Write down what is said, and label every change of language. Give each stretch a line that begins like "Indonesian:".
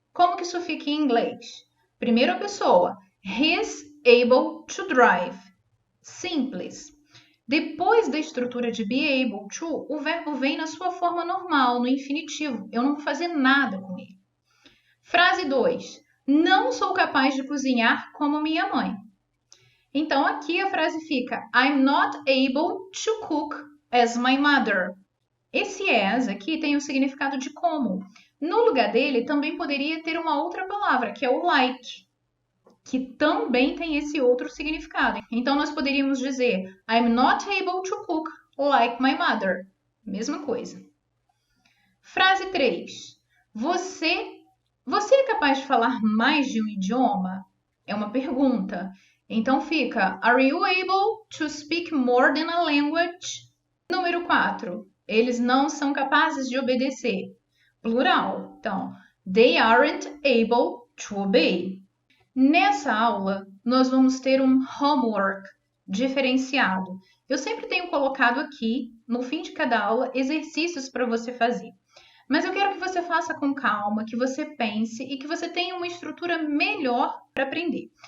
Portuguese: Como que isso fica em inglês? Primeira pessoa,
English: he's able to drive.
Portuguese: Simples. Depois da estrutura de be able to, o verbo vem na sua forma normal, no infinitivo. Eu não vou fazer nada com ele. Frase 2. Não sou capaz de cozinhar como minha mãe. Então, aqui a frase fica
English: I'm not able to cook as my mother.
Portuguese: Esse as aqui tem o significado de como. No lugar dele, também poderia ter uma outra palavra, que é o like, que também tem esse outro significado. Então, nós poderíamos dizer
English: I'm not able to cook like my mother.
Portuguese: Mesma coisa. Frase 3. Você é capaz de falar mais de um idioma? É uma pergunta. Então fica
English: Are you able to speak more than a language?
Portuguese: Número 4. Eles não são capazes de obedecer. Plural. Então,
English: they aren't able to obey.
Portuguese: Nessa aula, nós vamos ter um homework diferenciado. Eu sempre tenho colocado aqui, no fim de cada aula, exercícios para você fazer. Mas eu quero que você faça com calma, que você pense e que você tenha uma estrutura melhor para aprender.